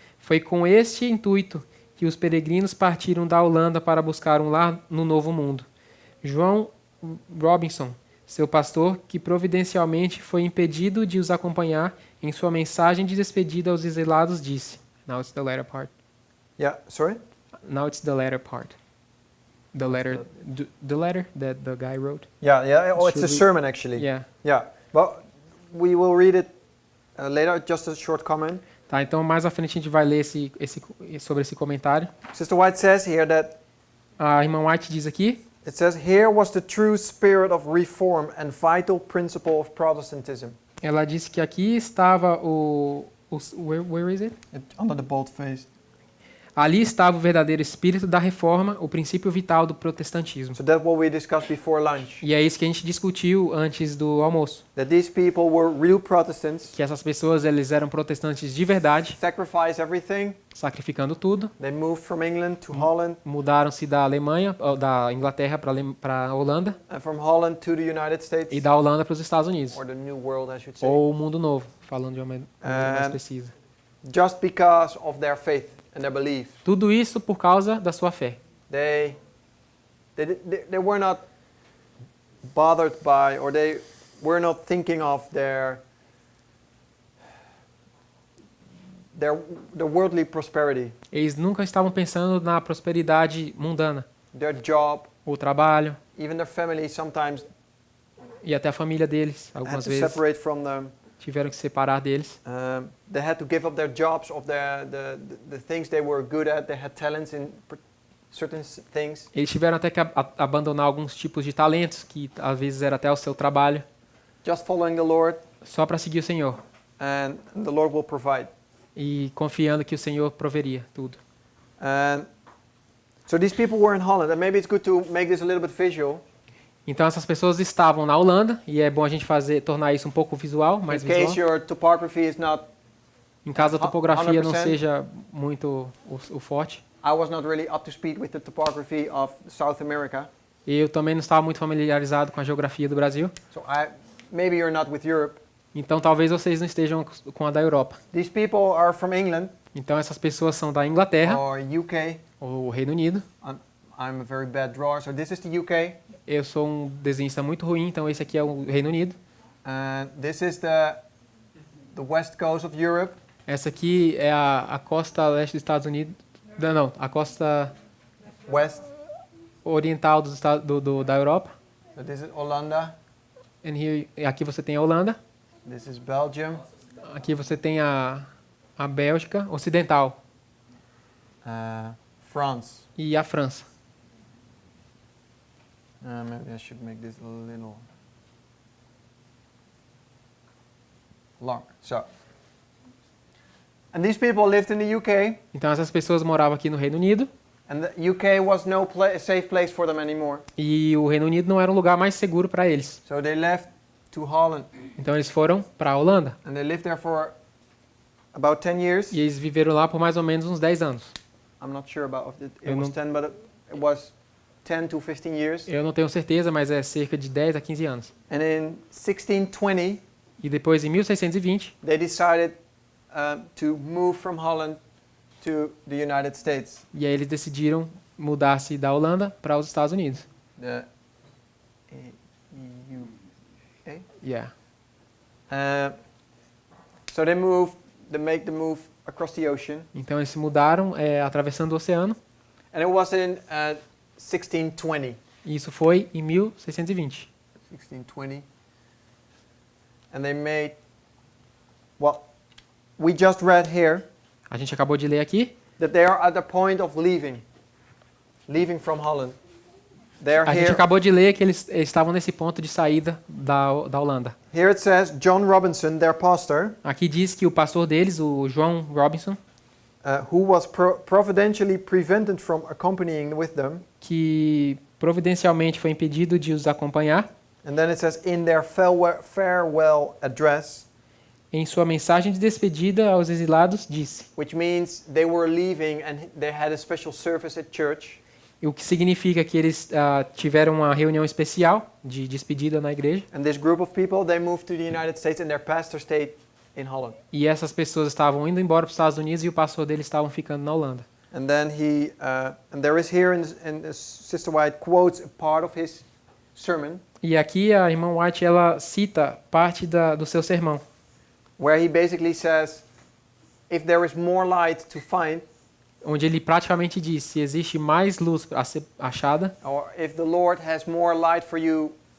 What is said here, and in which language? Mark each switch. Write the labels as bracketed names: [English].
[Portuguese] Foi com este intuito que os peregrinos partiram da Holanda para buscar um lar no Novo Mundo. João Robinson, seu pastor, que providencialmente foi impedido de os acompanhar em sua mensagem de despedida aos exilados, disse. [English] Now it's the latter part. Yeah, sorry? Now it's the latter part. The letter that the guy wrote. Yeah. Oh, it's Should a we- sermon actually. Yeah. Yeah. Well, we will read it later. Just a short comment. [Portuguese] Tá, então mais à frente a gente vai ler sobre esse comentário. [English] Sister White says here that [Portuguese] A irmã White diz aqui, [English] it says here was the true spirit of reform and vital principle of Protestantism. [Portuguese] ela disse que aqui estava [English] where is it? Under the bold face. [Portuguese] Ali estava o verdadeiro espírito da reforma, o princípio vital do protestantismo. [English] So that's what we discussed before lunch. [Portuguese] E é isso que a gente discutiu antes do almoço. [English] That these people were real Protestants, [Portuguese] Que essas pessoas, eles eram protestantes de verdade, [English] sacrificed everything. [Portuguese] sacrificando tudo. [English] They moved from England to Holland, [Portuguese] Mudaram-se da Alemanha, da Inglaterra para a Holanda, [English] and from Holland to the United States, [Portuguese] e da Holanda para os Estados Unidos. [English] or the New World, I should say. [Portuguese] Ou o Mundo Novo, falando de uma maneira mais precisa. [English] Just because of their faith and their belief. [Portuguese] Tudo isso por causa da sua fé. [English] They were not bothered by, or they were not thinking of their worldly prosperity, [Portuguese] Eles nunca estavam pensando na prosperidade mundana. [English] their job, [Portuguese] O trabalho [English] even their family sometimes [Portuguese] e até a família deles, [English] had [Portuguese] algumas [English] to [Portuguese] vezes, [English] separate from them. [Portuguese] tiveram que se separar deles. [English] They had to give up their jobs, of the things they were good at. They had talents in certain things. [Portuguese] Eles tiveram até que abandonar alguns tipos de talentos, que às vezes era até o seu trabalho, [English] Just following the Lord, [Portuguese] só para seguir o Senhor. [English] and the Lord will provide. [Portuguese] E confiando que o Senhor proveria tudo. [English] And so these people were in Holland, and maybe it's good to make this a little bit visual. [Portuguese] Então essas pessoas estavam na Holanda, e é bom a gente tornar isso um pouco visual, mais [English] In case your topography is not, [Portuguese] Em caso a topografia não [English] 100%. [Portuguese] seja muito o forte. [English] I was not really up to speed with the topography of South America. [Portuguese] E eu também não estava muito familiarizado com a geografia do Brasil. [English] So maybe you're not with Europe. [Portuguese] Então talvez vocês não estejam com a da Europa. [English] These people are from England [Portuguese] Então essas pessoas são da Inglaterra, [English] or UK. [Portuguese] ou Reino Unido. [English] I'm a very bad drawer, so this is the UK. [Portuguese] Eu sou um desenhista muito ruim, então esse aqui é o Reino Unido. [English] And this is the west coast of Europe. [Portuguese] Essa aqui é a costa leste dos Estados Unidos. Não, a costa [English] West. [Portuguese] oriental da Europa. [English] So this is Hollanda. [Portuguese] Aqui você tem a Holanda. [English] This is Belgium. [Portuguese] Aqui você tem a Bélgica ocidental [English] France. [Portuguese] e a França. [English] Maybe I should make this a little longer. So, and these people lived in the UK, [Portuguese] Então essas pessoas moravam aqui no Reino Unido [English] and the UK was no safe place for them anymore. [Portuguese] e o Reino Unido não era um lugar mais seguro para eles. [English] So they left to Holland, [Portuguese] Então eles foram para a Holanda [English] and they lived there for about 10 years. [Portuguese] e eles viveram lá por mais ou menos uns 10 anos. [English] I'm not sure about if it [Portuguese] Eu [English] was [Portuguese] não- [English] 10, but it was 10 to 15 years. [Portuguese] Eu não tenho certeza, mas é cerca de 10 a 15 anos. [English] And in 1620, [Portuguese] E depois, em 1620, [English] they decided to move from Holland to the United States. e aí eles decidiram mudar-se da Holanda para os Estados Unidos. The EU. Yeah. So they make the move across the ocean, [Portuguese] Então eles se mudaram atravessando o oceano, [English] and it was in 1620. [Portuguese] e isso foi em 1620. [English] 1620, and they made. Well, we just read here A gente acabou de ler aqui, that they are at the point of leaving from Holland. They are [Portuguese] a gente [English] here. [Portuguese] acabou de ler que eles estavam nesse ponto de saída da Holanda. [English] Here it says John Robinson, their pastor, [Portuguese] Aqui diz que o pastor deles, o João Robinson, [English] who was providentially prevented from accompanying with them. [Portuguese] que providencialmente foi impedido de os acompanhar, [English] And then it says in their farewell address, [Portuguese] em sua mensagem de despedida aos exilados, disse, [English] which means they were leaving and they had a special service at church. [Portuguese] o que significa que eles tiveram uma reunião especial de despedida na igreja, [English] And this group of people, they moved to the United States and their pastor stayed in Holland. [Portuguese] e essas pessoas estavam indo embora para os Estados Unidos e o pastor deles estavam ficando na Holanda. [English] And then and there is here in Sister White quotes a part of his sermon [Portuguese] E aqui a irmã White ela cita parte do seu sermão, [English] where he basically says, if there is more light to find, [Portuguese] onde ele praticamente diz, se existe mais luz a ser achada, [English] or if the Lord has more light for you